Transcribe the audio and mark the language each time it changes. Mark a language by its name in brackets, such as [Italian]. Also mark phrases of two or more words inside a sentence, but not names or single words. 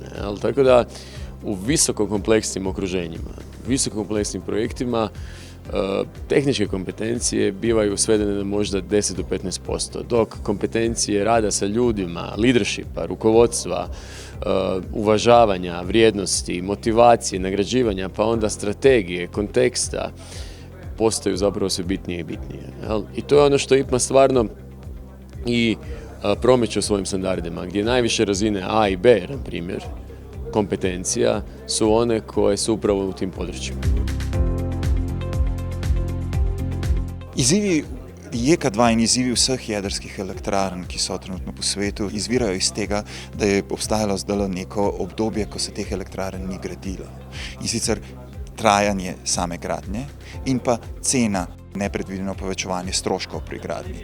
[Croatian] Tako da u visoko kompleksnim okruženjima, visoko kompleksnim projektima tehničke kompetencije bivaju svedene na možda 10 do 15%, dok kompetencije rada sa ljudima, leadershipa, rukovodstva, uvažavanja, vrijednosti, motivacije, nagrađivanja, pa onda strategije, konteksta, postaju zapravo sve bitnije i bitnije. I to je ono što IPMA stvarno i promiče u svojim standardima, gdje najviše razine A i B, na primjer, kompetencija, su one koje su upravo u tim područjima. [Slovenian] Izzivi JEK2 in izzivi vseh jedrskih elektrarn, ki so trenutno po svetu, izvirajo iz tega, da je obstajalo zdaj neko obdobje, ko se teh elektrarn ni gradilo. In sicer trajanje same gradnje in pa cena, nepredvideno povečevanje stroškov pri gradnji.